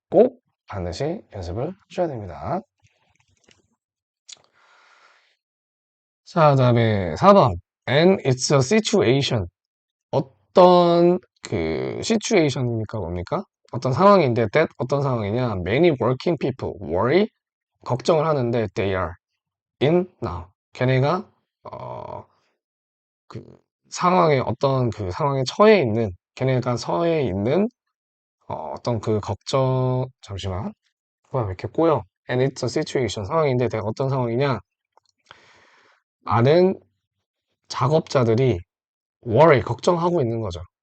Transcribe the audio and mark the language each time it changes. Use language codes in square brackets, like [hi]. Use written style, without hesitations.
[ko] 꼭 반드시 연습을 하셔야 됩니다. 자, 그 다음에 4번. [en] And it's a situation. [ko] 어떤 situation이니까 뭡니까? 어떤 상황인데 that 어떤 상황이냐? [en] Many working people worry [ko] 걱정을 하는데 [en] they are in now. [ko] 걔네가 어, 그 상황에 어떤 그 상황에 처해 있는 걔네가 처해 있는 어떤 그 걱정 잠시만 뭐야 왜 이렇게 꼬여? [en] And it's a situation [ko] 상황인데 내가 어떤 상황이냐? 많은 작업자들이 worry 걱정하고 있는 거죠.